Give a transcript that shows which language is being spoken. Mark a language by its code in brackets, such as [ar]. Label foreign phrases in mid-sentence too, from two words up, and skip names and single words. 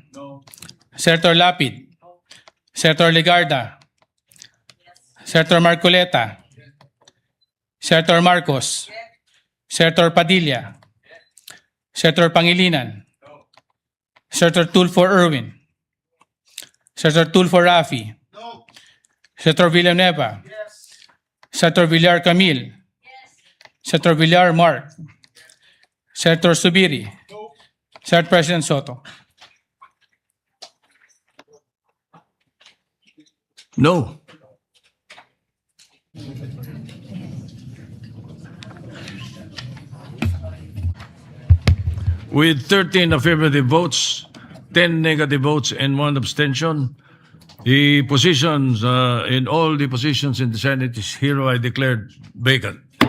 [en] Senator Lapid, Senator Ligarda, Senator Marcoleta, Senator Marcos, Senator Padilla, Senator Pangilinan, Senator Tulfo Irwin, Senator Tulfo Rafi, Senator Villanueva, Senator Villar Camille, Senator Villar Mark, Senator Subiri, Senate President Soto. No. With 13 affirmative votes, 10 negative votes, and 1 abstention, the positions in all the positions in the Senate is hereby declared vacant.